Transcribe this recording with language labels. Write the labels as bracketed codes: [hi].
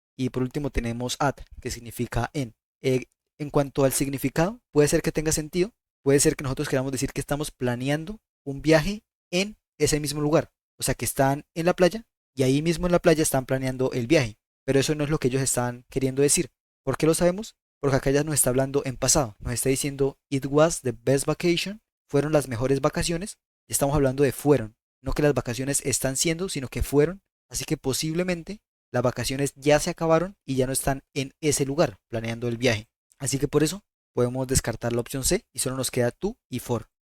[es] Y por último tenemos at, que significa en. En cuanto al significado, puede ser que tenga sentido. Puede ser que nosotros queramos decir que estamos planeando un viaje en ese mismo lugar. O sea, que están en la playa y ahí mismo en la playa están planeando el viaje. Pero eso no es lo que ellos están queriendo decir. ¿Por qué lo sabemos? Porque acá ya nos está hablando en pasado. Nos está diciendo, [en] It was the best vacation. [es] Fueron las mejores vacaciones. Y estamos hablando de fueron. No que las vacaciones están siendo, sino que fueron. Así que posiblemente las vacaciones ya se acabaron y ya no están en ese lugar planeando el viaje. Así que por eso podemos descartar la opción C y solo nos queda tú y for.